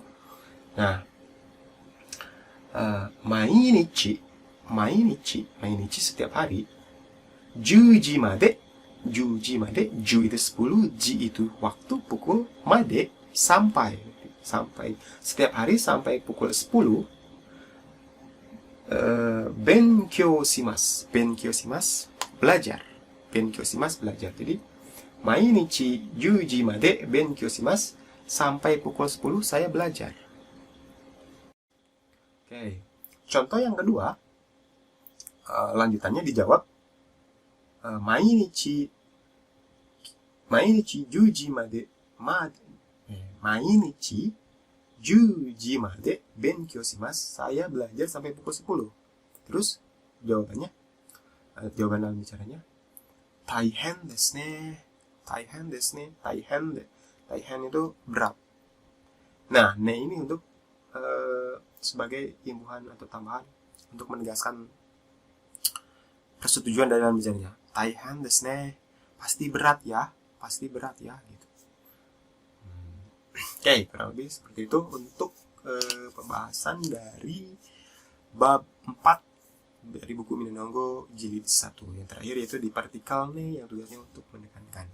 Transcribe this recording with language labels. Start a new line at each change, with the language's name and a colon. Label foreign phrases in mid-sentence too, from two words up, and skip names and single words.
Indonesian: Nah, mainichi setiap hari.
Japanese: 十時まで,
Indonesian: ju itu 10, ji itu waktu, pukul, made sampai setiap hari sampai pukul 10.
Japanese: 勉強します,
Indonesian: belajar. Jadi
Japanese: 毎日十時まで勉強します,
Indonesian: sampai pukul 10 saya belajar. Oke. Contoh yang kedua, lanjutannya dijawab
Japanese: 毎日十時まで勉強します,
Indonesian: saya belajar sampai pukul 10. Terus jawaban dalam bicaranya
Japanese: 大変ですね.
Indonesian: Taihen itu berat. Nah, ne ini untuk sebagai imbuhan atau tambahan untuk menegaskan persetujuan dari dalam bicaranya.
Japanese: 大変ですね,
Indonesian: pasti berat ya gitu. Oke, kurang lebih seperti itu untuk pembahasan dari bab 4 dari buku Minanongo jilid 1. Yang terakhir yaitu di partikel nih, yang tugasnya untuk menekankan.